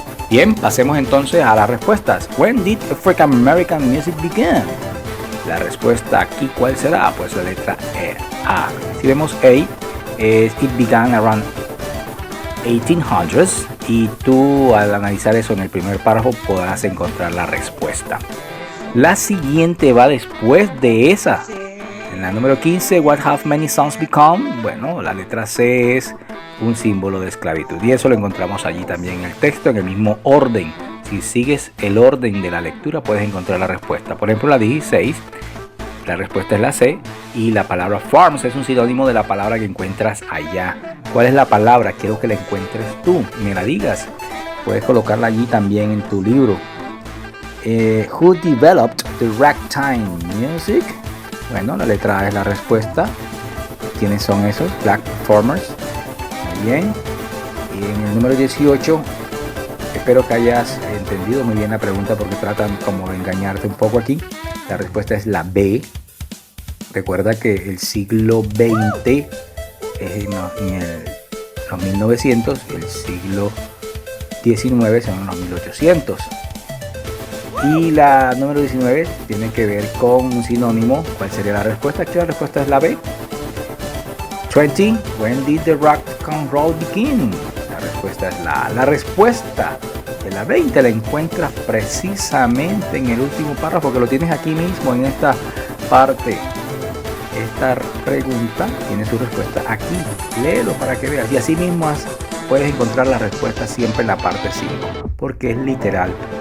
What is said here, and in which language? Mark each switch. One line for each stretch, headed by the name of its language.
Spanish: bien, pasemos entonces a las respuestas.
English: When did African American music begin?
Spanish: La respuesta aquí, ¿cuál será? Pues la letra A. Si vemos A, es
English: it began around 1800s.
Spanish: Y tú al analizar eso en el primer párrafo podrás encontrar la respuesta. La siguiente va después de esa. En la número 15,
English: what have many sons become?
Spanish: Bueno, la letra C es un símbolo de esclavitud y eso lo encontramos allí también en el texto en el mismo orden. Si sigues el orden de la lectura puedes encontrar la respuesta. Por ejemplo, la 16, la respuesta es la C y la palabra farms es un sinónimo de la palabra que encuentras allá. ¿Cuál es la palabra? Quiero que la encuentres tú, me la digas. Puedes colocarla allí también en tu libro.
English: Who developed the ragtime music?
Spanish: Bueno, la letra A es la respuesta. ¿Quiénes son esos?
English: Black performers.
Spanish: Bien, y en el número 18 espero que hayas entendido muy bien la pregunta porque tratan como de engañarte un poco aquí. La respuesta es la B. Recuerda que el siglo XX es en los 1900, el siglo XIX son los 1800. Y la número 19 tiene que ver con un sinónimo. ¿Cuál sería la respuesta? Aquí la respuesta es la B. 20.
English: When did the rock and roll begin?
Spanish: La respuesta es la A. La respuesta de la 20 la encuentras precisamente en el último párrafo, que lo tienes aquí mismo en esta parte. Esta pregunta tiene su respuesta aquí. Léelo para que veas. Y así mismo puedes encontrar la respuesta siempre en la parte 5, porque es literal.